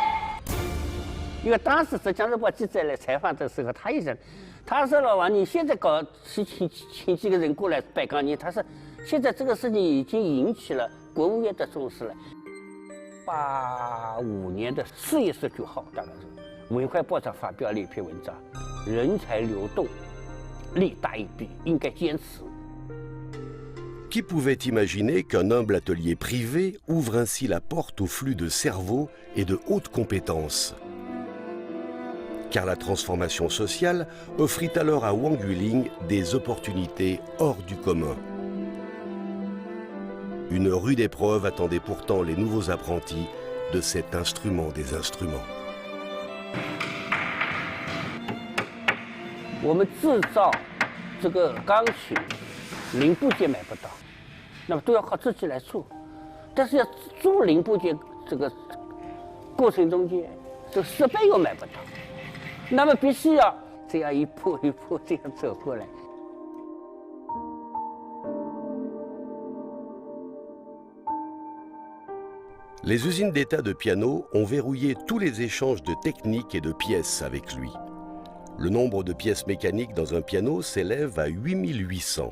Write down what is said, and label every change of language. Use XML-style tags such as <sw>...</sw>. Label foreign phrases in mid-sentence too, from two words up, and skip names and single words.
<zh>因为当时浙江日报记者来采访的时候，他也讲，他说老王，你现在搞请几个人过来摆钢琴，他说现在这个事情已经引起了国务院的重视了。85年的4月19号，大概是文汇报上发表了一篇文章，人才流动，利大一笔，应该坚持。</zh> <fr>Qui pouvait imaginer qu'un humble atelier privé ouvre ainsi la porte au flux de cerveaux et de hautes compétences? Car la transformation sociale offrit alors à Wang Yueling des opportunités hors du commun. Une rude épreuve attendait pourtant les nouveaux apprentis de cet instrument des instruments.</fr> <zh>我们制造这个钢琴零部件买不到，那么都要靠自己来做。但是要做零部件这个过程中间，这个设备又买不到，那么必须要这样一步一步这样走过来。</zh> <fr>Les usines d'État de piano ont verrouillé tous les échanges de techniques et de pièces avec lui. Le nombre de pièces mécaniques dans un piano s'élève à 8800.</fr>